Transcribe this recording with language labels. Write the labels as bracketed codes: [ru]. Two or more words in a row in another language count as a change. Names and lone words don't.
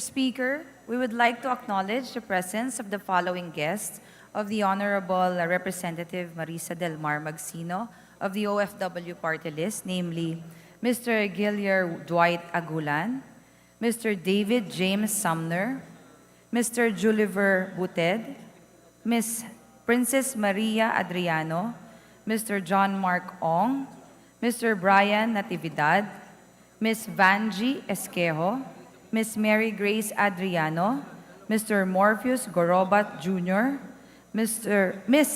[en] Speaker, we would like to acknowledge the presence of the following guests of the Honorable Representative Marisa Del Mar Magsino of the OFW Party List, namely Mr. Gillier Dwight Agulan, Mr. David James Sumner, Mr. Juliver Buted, Ms. Princess Maria Adriano, Mr. John Mark Ong, Mr. Brian Natividad, Ms. Vanji Esquejo, Ms. Mary Grace Adriano, Mr. Morpheus Gorobat Jr., Ms.